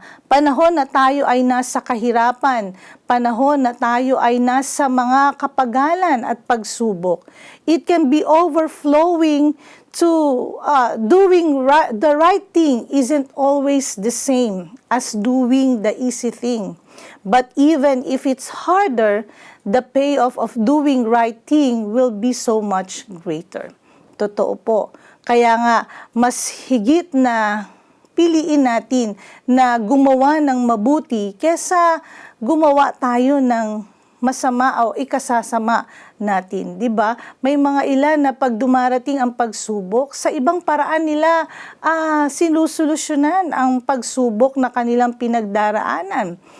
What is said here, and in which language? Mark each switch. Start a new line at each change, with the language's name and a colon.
Filipino: panahon na tayo ay nasa kahirapan, panahon na tayo ay nasa mga kapagalan at pagsubok.
English: It can be overflowing to doing the right thing isn't always the same as doing the easy thing. But even if it's harder, the payoff of doing right thing will be so much greater.
Filipino: Totoo po. Kaya nga, mas higit na piliin natin na gumawa ng mabuti kesa gumawa tayo ng masama o ikasasama natin, 'di ba? May mga ilan na pag dumarating ang pagsubok, sa ibang paraan nila sinusolusyonan ang pagsubok na kanilang pinagdaraanan.